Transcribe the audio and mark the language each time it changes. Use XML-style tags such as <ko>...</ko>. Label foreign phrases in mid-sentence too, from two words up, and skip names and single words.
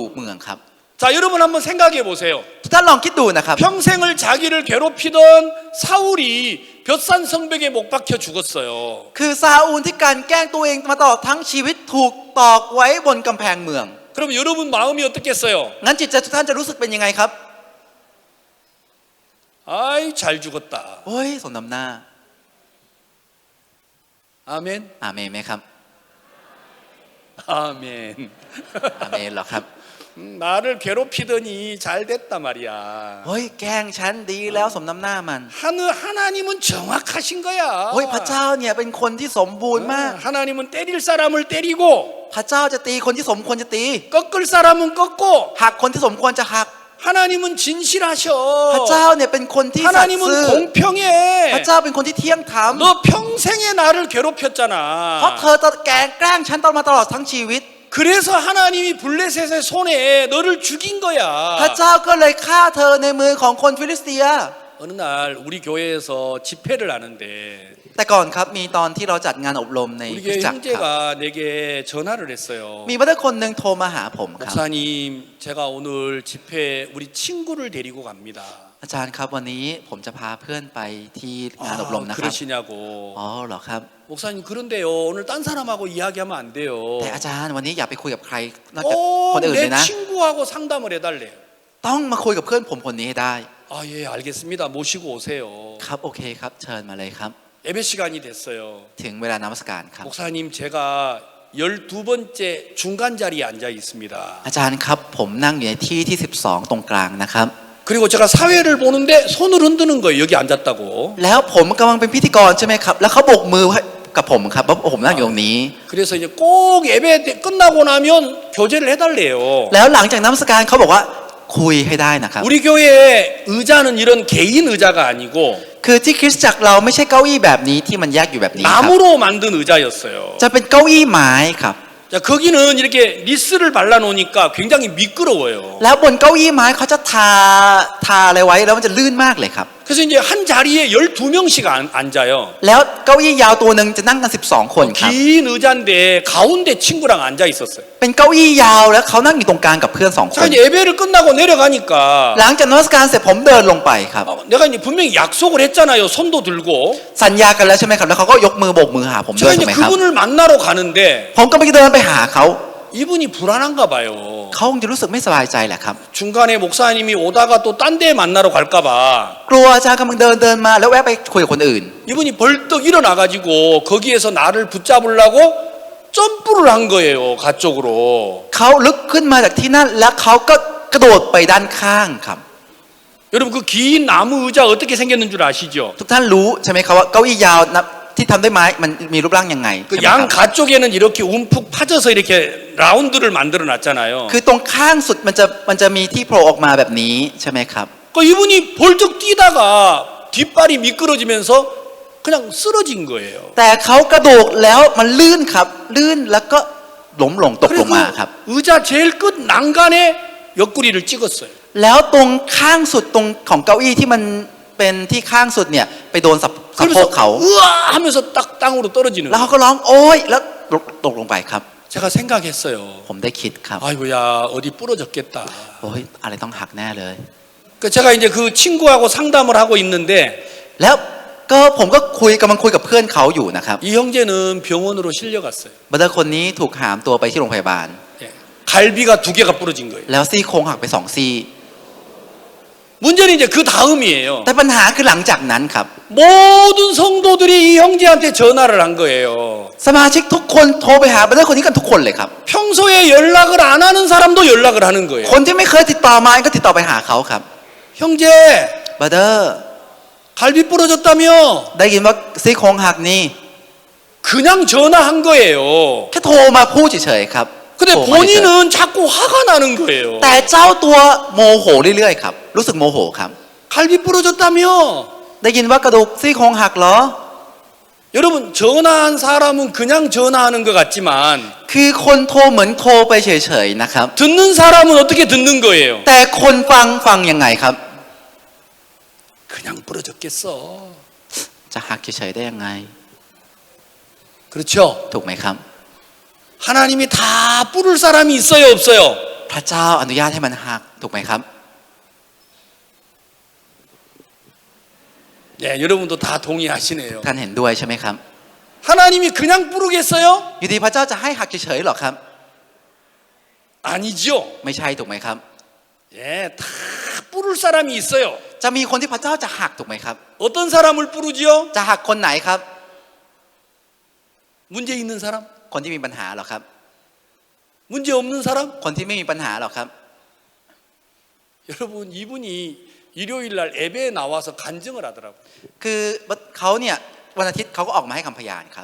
<th>แล้วไปตอกที่ประตูเมืองครับ</th> <ko>자, 여러분 한번 생각해 보세요.</ko> <th>ทุกท่านลองคิดดูนะครับ</th> <ko>평생을 자기를 괴롭히던 사울이 벳산 성벽에 못 박혀 죽었어요.</ko> <th>คือซาอูลที่การแกล้งตัวเองมาตลอดทั้งชีวิตถูกตอกไว้บนกำแพงเมือง</th> <ko>그럼 여러분 마음이 어떻겠어요?</ko> <th>งั้นจิตใจทุกท่านจะรู้สึกเป็นยังไงครับ</th> <ko>아이, 잘 죽었다.</ko> <th>โอ้ยสมน้ำหน้า</th> <ko>아멘.</ko> <th>อาเมนไหมครับ</th> <ko>아멘.</ko> <th>อาเมนเหรอครับ</th> <ko>나를 괴롭히더니 잘 됐단 말이야.</ko> <th>เฮ้ยแกล้งฉันดีแล้วสมน้ำหน้ามัน</th> <ko>하나님은 정확하신 거야.</ko> <th>เฮ้ยพระเจ้าเนี่ยเป็นคนที่สมบูรณ์มาก</th> <ko>하나님은 때릴 사람을 때리고</ko> <th>พระเจ้าจะตีคนที่สมควรจะตี</th> <ko>꺾을 사람은 꺾고</ko> <th>หักคนที่สมควรจะหัก</th> <ko>하나님은 진실하셔.</ko> <th>พระเจ้าเนี่ยเป็นคนที่สัตย์ซื่อ</th> <ko>하나님은 공평해.</ko> <th>พระเจ้าเป็นคนที่เที่ยงธรรม</th> <ko>너 평생에 나를 괴롭혔잖아.</ko> <th>เพราะเธอแกล้งฉันมาตลอดทั้งชีวิต</th> <ko>그래서 하나님이 블레셋의 손에 너를 죽인 거야.</ko> <th>พระเจ้าก็เลยฆ่าเธอในมือของคนฟิลิสเตีย</th> <ko>어느 날 우리 교회에서 집회를 하는데</ko> <th>แต่ก่อนครับมีตอนที่เราจัดงานอบรมใน</th> <ko>우리</ko> <th>คริส</th> <ko>교회</ko> <th>ตจักรครับ</th> <ko>형제가 내게 전화를 했어요.</ko> <th>มีบัตรคนหนึ่งโทรมาหาผมครับ</th> <ko>목사님, 제가 오늘 집회 우리 친구를 데리고 갑니다.</ko> <th>อาจารย์ครับวันนี้ผมจะพาเพื่อนไปที่งานอบรมนะครับ</th> <ko>그러시냐고.</ko> <th>อ๋อเหรอครับ</th> <ko>목사님 그런데요 오늘 딴 사람하고 이야기하면 안 돼요.</ko> <th>แต่อาจารย์วันนี้อย่าไปคุยกับใครนอกจากคน</th> <ko>꼭</ko> <th>อื่นเล</th> <ko>내</ko> <th>ยนะ</th> <ko>친구하고 상담을 해달래요.</ko> <th>ต้องมาคุยกับเพื่อนผมคนนี้ให้ได้</th> <ko>아, 예, 알겠습니다. 모시고 오세요.</ko> <th>ครับโอเคครับเชิญมาเลยครับ</th> <ko>예배 시간이 됐어요.</ko> <th>ถึงเวลานมัสการครับ</th> <ko>목사님, 제가 12번째 중간 자리에 앉아 있습니다.</ko> <th>อาจารย์ครับผมนั่งอยู่ในที่ที่ 12 ตรงกลางนะครับ</th> <ko>그리고 제가 사회를 보는데 손을 흔드는 거예요. 여기 앉았다고.</ko> <th>แล้วผมกำลังเป็นพิธีกรใช่ไหมครับ แล้วเขาโบกมือให้กับผมครับว่าผมนั่งอยู่ตรงนี้</th> <ko>그래서 이제 꼭 예배 끝나고 나면 교제를 해달래요.</ko> <th>แล้วหลังจากนมัสการเขาบอกว่าคุยให้ได้นะครับ</th> <ko>우리 교회 의자는 이런 개인 의자가 아니고</ko> <th>คือที่คริสตจักรเราไม่ใช่เก้าอี้แบบนี้ที่มันแยกอยู่แบบนี้ครับ</th> <ko>나무로 만든 의자였어요.</ko> <th>จะเป็นเก้าอี้ไม้ครับ</th> <ko>자, 거기는 이렇게 리스를 발라놓으니까 굉장히 미끄러워요.</ko> <th>แล้วบนเก้าอี้ไม้เขาจะทาอะไรไว้แล้วมันจะลื่นมากเลยครับ</th> <ko>그래서 이제 한 자리에 12명씩 앉아요.</ko> <th>แล้วเก้าอี้ยาวตัวหนึ่งจะนั่งกัน12 คนครับ</th> <ko>긴 의자인데 가운데 친구랑 앉아 있었어요.</ko> <th>เป็นเก้าอี้ยาวแล้วเขานั่งอยู่ตรงกลางกับเพื่อน2 ค</th> <ko>자,</ko> <th>น</th> <ko>이제 예배를 끝나고 내려가니까</ko> <th>หลังจากนมัสการเสร็จผมเดินลงไปครับ</th> <ko>내가 이제 분명히 약속을 했잖아요. 손도 들고.</ko> <th>สัญญากันแล้วใช่ไหมครับแล้วเขาก็ยกมือโบกมือหาผมด้วย</th> <ko>제가</ko> <th>ใช่</th> <ko>이제</ko> <th>ไหมครับ</th> <ko>그분을 만나러 가는데</ko> <th>ผมก็ไปเดินไปหาเขา</th> <ko>이분이 불안한가 봐요.</ko> <th>เขาคงจะรู้สึกไม่สบายใจแหละครับ</th> <ko>중간에 목사님이 오다가 또 딴 데 만나러 갈까봐</ko> <th>กลัวอาจารย์กำลังเดินมาแล้วแวะไปคุยกับคนอื่น</th> <ko>이분이 벌떡 일어나가지고 거기에서 나를 붙잡으려고 점프를 한 거예요. 가쪽으로.</ko> <th>เขาลุกขึ้นมาจากที่นั่นแล้วเขาก็กระโดดไปด้านข้างครับ</th> <ko>여러분 그 긴 나무 의자 어떻게 생겼는 줄 아시죠?</ko> <th>ทุกท่านรู้ใช่ไหมครับว่าเก้าอี้ยาวนะที่ทำด้วยไม้มันมีรูปร่างยังไง</th> <ko>그</ko> <th>ใช่ไหมค</th> <ko>양</ko> <th>รับ</th> <ko>가쪽에는 이렇게 움푹 파져서 이렇게 라운드를 만들어 놨잖아요.</ko> <th>คือตรงข้างสุดมันจะมีที่โผล่ออกมาแบบนี้ใช่ไหมครับ</th> <ko>그 이분이 벌떡 뛰다가 뒷발이 미끄러지면서 그냥 쓰러진 거예요.</ko> <th>แต่เขากระโดดแล้วมันลื่นครับลื่นแล้วก็ล้มลงตกล</th> <ko>그래서</ko> <th>งมาครับ</th> <ko>그 의자 제일 끝 난간에 옆구리를 찍었어요.</ko> <th>แล้วตรงข้างสุดตรงของเก้าอี้ที่มันเป็นที่ข้างสุดเนี่ยไปโดนสะโพก</th> <ko>그래서</ko> <th>เขา</th> <ko>으아 하면서 딱 땅으로 떨어지는</ko> <th>แล้ว</th> <ko>거예요.</ko> <th>เขาก็ร้องโอ๊ยแล้วตกลงไปครับ</th> <ko>제가 생각했어요.</ko> <th>ผมได้คิดครับ</th> <ko>아이고야 어디 부러졌겠다.</ko> <th>โอ้ยอะไรต้องหักแน่เลย</th> <ko>그 제가 이제 그 친구하고 상담을 하고 있는데</ko> <th>แล้วก็ผมก็กำลังคุยกับเพื่อนเขาอยู่นะครับ</th> <ko>이 형제는 병원으로 실려갔어요.</ko> <th>บัตรคนนี้ถูกหามตัวไปที่โรงพยาบาล</th> <ko>예. 갈비가 2개가 부러진 거예요.</ko> <th>แล้วซี่โครงหักไป2 ซี่</th> <ko>문제는 이제 그 다음이에요.</ko> <th>แต่ปัญหาคือหลังจากนั้นครับ</th> <ko>모든 성도들이 이 형제한테 전화를 한 거예요.</ko> <th>สมาชิกทุกคนโทรไปหาบัตรคนนี้กันทุกคนเลยครับ</th> <ko>평소에 연락을 안 하는 사람도 연락을 하는 거예요.</ko> <th>คนที่ไม่เคยติดต่อมาก็ติดต่อไปหาเขาครับ</th> <ko>형제</ko> <th>บัตร</th> <ko>갈비 부러졌다며</ko> <th>ได้ยินว่าซี่โครงหักนี่</th> <ko>그냥 전화한 거예요.</ko> <th>แค่โทรมาพูดเฉยๆครับ</th> <ko>근데</ko> <th>โทรมาเฉย</th> <ko>본인은 자꾸 화가 나는 거예요.</ko> <th>ๆแต่เจ้าตัวโมโหเรื่อยๆครับรู้สึกโมโหครับ</th> <ko>갈비 부러졌다며.</ko> <th>ได้ยินว่ากระดูกซี่โครงหักเหรอ</th> <ko>여러분 전화한 사람은 그냥 전화하는 것 같지만</ko> <th>คือคนโทรเหมือนโทรไปเฉยๆนะครับ</th> <ko>듣는 사람은 어떻게 듣는 거예요?</ko> <th>แต่คนฟังยังไงครับ</th> <ko>그냥 부러졌겠어.</ko> <th>จะหักเฉยๆได้ยังไง</th> <ko>그렇죠?</ko> <th>ถูกไหมครับ</th> <ko>하나님이 다 뿌릴 사람이 있어요, 없어요?</ko> <th>พระเจ้าอนุญาตให้มันหักถูกไหมครับ</th> <ko>예, 여러분도 다 동의하시네요.</ko> <th>ท่านเห็นด้วยใช่ไหมครับ</th> <ko>하나님이 그냥 부르겠어요?</ko> <th>อยู่ดีพระเจ้าจะให้หักเฉยๆหรอครับ</th> <ko>아니죠.</ko> <th>ไม่ใช่ถูกไหมครับ</th> <ko>예, 다 부를 사람이 있어요.</ko> <th>จะมีคนที่พระเจ้าจะหักถูกไหมครับ</th> <ko>어떤 사람을 부르지요?</ko> <th>จะหักคนไหนครับ</th> <ko>문제 있는 사람?</ko> <th>คนที่มีปัญหาหรอครับ</th> <ko>문제 없는 사람?</ko> <th>คนที่ไม่มีปัญหาหรอครับ</th> <ko>여러분, 이분이 일요일 날 예배에 나와서 간증을 하더라고요.</ko> <th>คือเขาเนี่ยวันอาทิตย์เขาก็ออกมาให้คำพยานครับ</th>